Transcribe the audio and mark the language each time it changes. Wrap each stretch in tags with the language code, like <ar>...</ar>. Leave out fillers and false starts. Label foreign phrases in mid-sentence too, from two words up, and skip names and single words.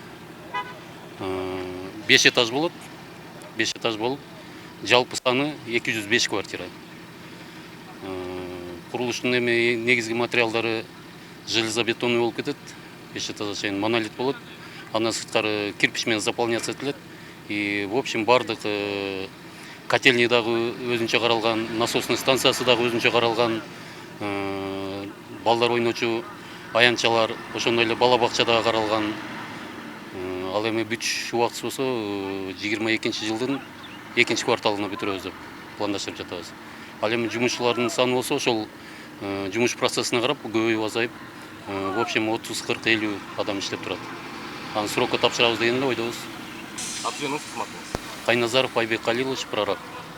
<ky>5 этаж болот. 5 этаж болуп, жалпы саны 205 квартира. Курулуштун негизги материалдары железобетонный болуп кетет. 5 этажга чейин монолит болот. андан сырткары кирпич менен заполняться этилет.</ky> <ru>И в общем</ru> <ky>бардык котельный дагы өзүнчө каралган, насосный станциясы дагы өзүнчө каралган, балдар ойночу аянтчалар, ошондой эле бала бакча дагы каралган. Ал эми бүтүш убактысы болсо 22-жылдын 2-кварталына бүтүрөбүз деп пландаштырып жатабыз. Ал эми жумушчулардын саны болсо ошол жумуш процессине карап көбөйүп азайып,</ky> <ru>в общем</ru> <ky>30, 40, 50 адам иштеп турат. Аны срокко тапшырабыз деген эле ойдобуз. Аты жөнүңүз, кызматыңыз? Кайназаров Айбек Калилович, прораб.</ky>